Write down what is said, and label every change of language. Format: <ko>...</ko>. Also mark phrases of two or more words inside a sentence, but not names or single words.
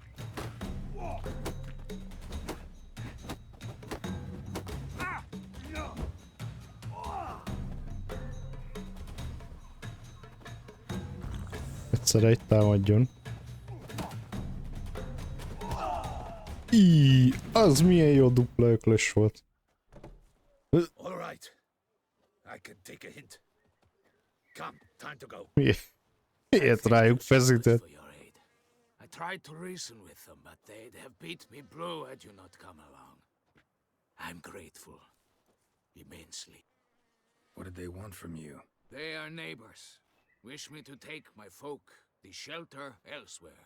<hu>Egyszerre egy támadjon. Az milyen jó dupla öklös volt.</hu> <en>All right. I can take a hint. Come, time to go.</en> <hu>Miért rájuk feszített?</hu> <en>For your aid. I tried to reason with them, but they'd have beat me blue had you not come along. I'm grateful. Immensely. What did they want from you? They are neighbors. Wish me to take my folk, the shelter, elsewhere.</en>